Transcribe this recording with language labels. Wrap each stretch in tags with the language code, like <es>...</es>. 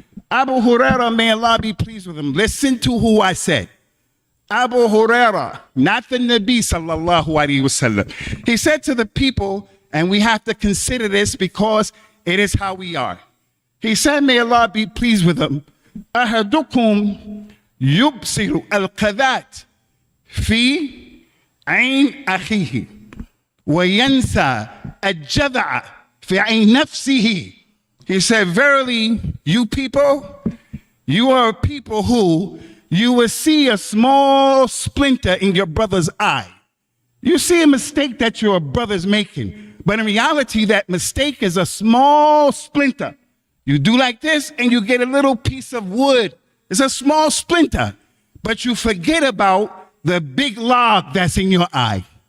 <en>Abu Hurairah, may Allah be pleased with him. Listen to who I said. Abu Hurairah, not the Nabi sallallahu alaihi wasallam. He said to the people, and we have to consider this because it is how we are. He said, may Allah be pleased with him.</en> <ar>أحدكم يبصر القذات في عين أخيه وينسى الجذع في عين نفسه.</ar> <en>He said, verily, you people, You are people who you will see a small splinter in your brother's eye. You see a mistake that your brother's making, but in reality, that mistake is a small splinter. You do like this and you get a little piece of wood. It's a small splinter, but you forget about the big log that's in your eye.</en>